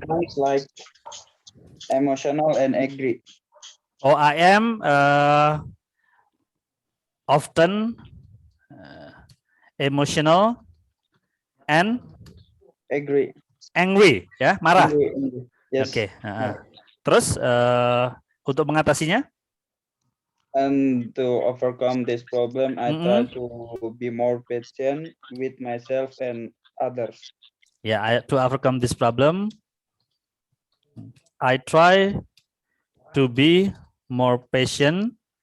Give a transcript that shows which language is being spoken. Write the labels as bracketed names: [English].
[English] sometimes like emotional and angry. Oh, I am often emotional and angry, ya, marah. Angry. Yes. Oke. [Indonesian] Terus untuk mengatasinya? [English] And to overcome this problem, I try to be more patient with myself and others. Yeah, to overcome this problem, I try to be more patient